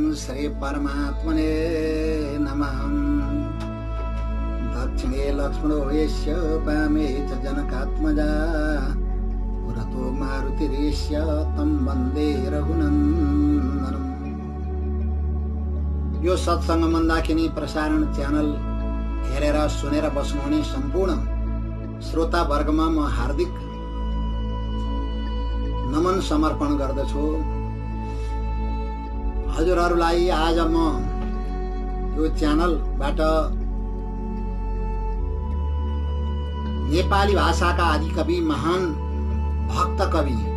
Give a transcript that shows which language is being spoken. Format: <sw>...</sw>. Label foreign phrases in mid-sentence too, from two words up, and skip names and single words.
<sa>श्री परमात्मने नमः। दक्षिणे लक्ष्मणो यस्य वामे च जनकात्मजा पुरतो मारुतिरेश्य तं वन्दे रघुनन्दनम्।</sa> <ne>यो सत्संग मन्दाकिनी प्रसारण च्यानल हेरेर सुनेर बस्नुहुने सम्पूर्ण श्रोता वर्गमा म हार्दिक नमन समर्पण गर्दछु। हजुरहरूलाई आज म यो च्यानलबाट नेपाली भाषाका आदिकवि महान भक्त कवि</ne>